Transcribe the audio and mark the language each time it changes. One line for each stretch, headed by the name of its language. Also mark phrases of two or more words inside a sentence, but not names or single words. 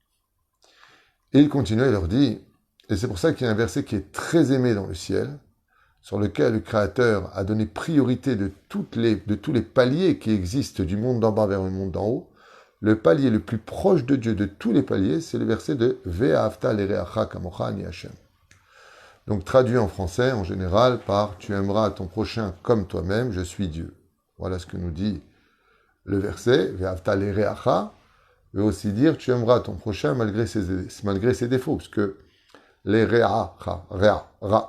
French: Et il continue et leur dit, et c'est pour ça qu'il y a un verset qui est très aimé dans le ciel, sur lequel le Créateur a donné priorité de tous les paliers qui existent du monde d'en bas vers le monde d'en haut, le palier le plus proche de Dieu de tous les paliers, c'est le verset de
Hebrew: ואהבת לרעך כמוך אני השם.
French: Donc traduit en français, en général, par Tu aimeras ton prochain comme toi-même, je suis Dieu. Voilà ce que nous dit le verset,
Hebrew: ואהבת לרעך,
French: veut aussi dire Tu aimeras ton prochain malgré ses défauts, parce que l'ereacha, ra.